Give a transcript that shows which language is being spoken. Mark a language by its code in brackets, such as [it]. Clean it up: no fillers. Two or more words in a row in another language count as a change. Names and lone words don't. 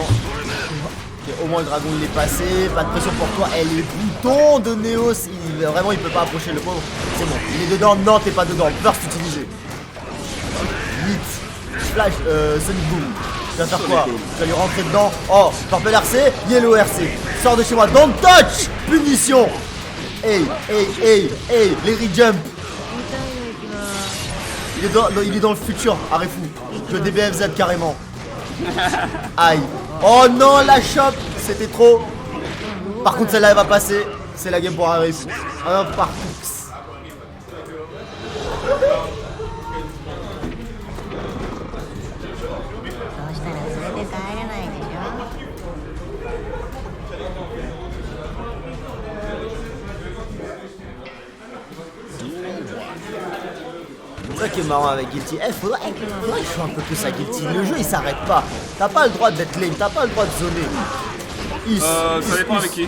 [fr] Au moins le dragon il est passé, pas de pression pour toi. Elle est bouton de Neos. Vraiment il peut pas approcher le pauvre. C'est bon, il est dedans. Non, t'es pas dedans. Burst utilisé. Vite. Flash, Sonic Boom. Tu vas faire quoi? Tu vas lui rentrer dedans. Oh, [en] Purple RC, Yellow RC. [fr] Sors de chez moi, [en] don't touch. [fr] Punition. Hey, les re-jump. Il est dans le futur, Arifu. Je DBFZ carrément. Aïe. Oh non, la chope. C'était trop. Par contre, celle-là, elle va passer. C'est la game pour Arif. Un partout. [ja] そうしたら連れて帰れないでしょ。 [fr] C'est ça qui est marrant avec Guilty. Faudrait que je joue un peu plus à Guilty. Le jeu il s'arrête pas. T'as pas le droit d'être lane, t'as pas le droit de zoner. Ça dépend avec qui.